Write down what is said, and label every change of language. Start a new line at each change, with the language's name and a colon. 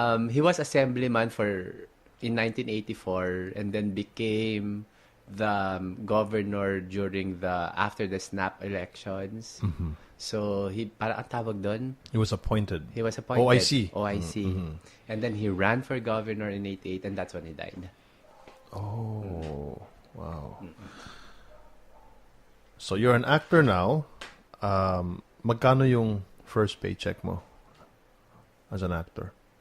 English: He was assemblyman in 1984 and then became the governor after the snap elections.
Filipino: So, parang ang tawag doon?
English: He was appointed. OIC. Mm-hmm. And then he ran for governor in 88 and that's when he died. Oh, wow. So, you're an actor now. Magkano yung first paycheck mo as an actor?